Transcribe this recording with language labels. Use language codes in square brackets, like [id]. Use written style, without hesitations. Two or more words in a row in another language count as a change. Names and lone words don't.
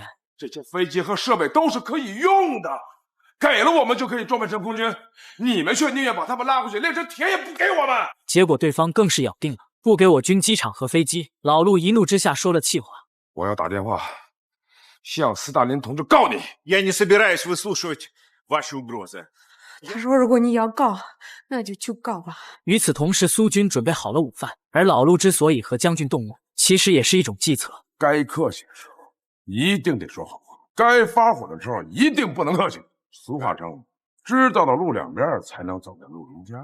[zh] 这些飞机和设备都是可以用的，给了我们就可以装备成空军，你们却宁愿把他们拉回去炼成铁也不给我们。结果对方更是咬定了不给我军机场和飞机。老陆一怒之下说了气话，我要打电话向斯大林同志告你。 [ru] Я не собираюсь выслушивать ваши угрозы. [zh] 他说如果你要告，那就去告吧。与此同时，苏军准备好了午饭，而老陆之所以和将军动怒，其实也是一种计策。该客气的时候一定得说好话，该发火的时候一定不能客气。俗话称，知道的路两边才能走在路中间。